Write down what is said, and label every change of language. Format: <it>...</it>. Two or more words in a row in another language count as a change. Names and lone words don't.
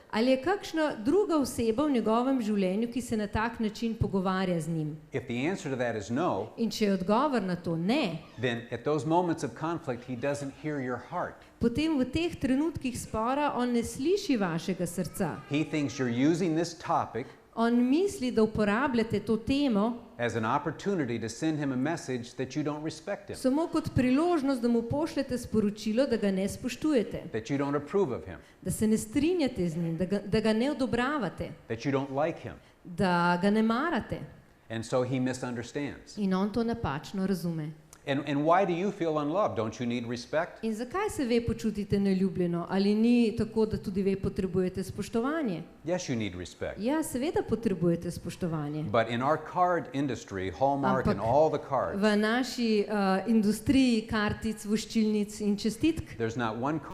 <sl>Ali je kakšna druga oseba v njegovem življenju, ki se na tak način pogovarja z njim?</sl> <en>If the answer to that is no,</en> <sl>In če je odgovor na to ne,</sl> <en>then at those moments of conflict, he doesn't hear your heart.</en> <sl>potem v teh trenutkih spora on ne sliši vašega srca.</sl> <en>He thinks you're using this topic</en> <sl>On misli, da uporabljate to temo</sl> <en>as an opportunity to send him a message that you don't respect him,</en> <sl>samo kot priložnost, da mu pošljete sporočilo, da ga ne spoštujete,</sl> <en>that you don't approve of him,</en> <sl>da se ne strinjate z njim, da ga ne odobravate,</sl> <en>that you don't like him.</en> <sl>da ga ne marate.</sl> <en>And so he misunderstands.</en> <sl>In on to napačno razume.</sl> <en>And why do you feel unloved? Don't you need respect?</en> <sl>In zakaj se ve počutite neljubljeno? Ali ni tako, da tudi ve potrebujete spoštovanje?</sl> <en>Yes, you need respect.</en> <sl>Ja, seveda potrebujete spoštovanje.</sl> <en>But in our card industry, Hallmark and all the cards,</en> <sl>V naši industriji kartic, voščilnic in čestitk</sl> <en>there's not one card</en>